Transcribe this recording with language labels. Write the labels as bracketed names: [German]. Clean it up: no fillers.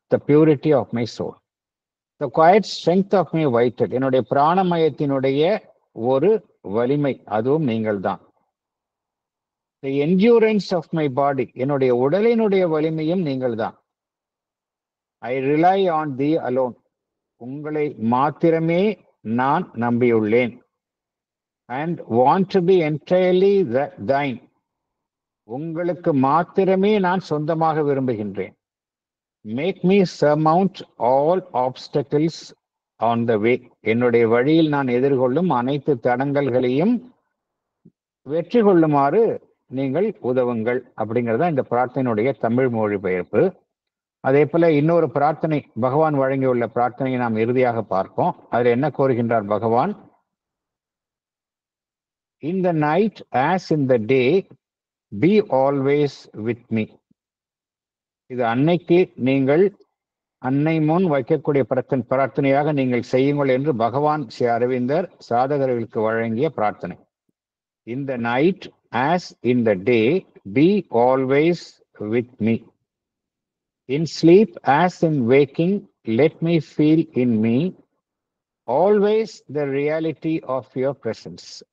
[English] The purity of my soul, the quiet strength of my vital. [Tamil] என்னுடைய பிராணமயத்தினுடைய ஒரு வலிமை, அதுவும் நீங்கள் தான். [English] The endurance of my body. [Tamil] என்னுடைய உடலினுடைய வலிமையும் நீங்கள் தான். [English] I rely on thee alone. [Tamil] உங்களை மாத்திரமே நான் நம்பியுள்ளேன். [English] And want to be entirely thine. [Tamil] உங்களுக்கு மாத்திரமே நான் சொந்தமாக விரும்புகின்றேன். [English] Make me surmount all obstacles on the way. [Tamil] என்னுடைய வழியில் நான் எதிர்கொள்ளும் அனைத்து தடங்கல்களையும் வெற்றி கொள்ளுமாறு நீங்கள் உதவுங்கள். அப்படிங்கிறதா இந்த பிரார்த்தனையுடைய தமிழ் மொழிபெயர்ப்பு. அதே போல இன்னொரு பிரார்த்தனை, பகவான் வழங்கியுள்ள பிரார்த்தனையை நாம் இறுதியாக பார்ப்போம். அதில் என்ன கோருகின்றார் பகவான்? [English] In the night as in the day, be always with me. [Tamil] இது அன்னைக்கு நீங்கள் அன்னை முன் வைக்கக்கூடிய பிரார்த்தனையாக நீங்கள் செய்யுங்கள் என்று பகவான் ஸ்ரீ அரவிந்தர் சாதகர்களுக்கு வழங்கிய பிரார்த்தனை. [English] In the night as in the day, be always with me. In sleep as in waking, let me feel in me always the reality of your presence.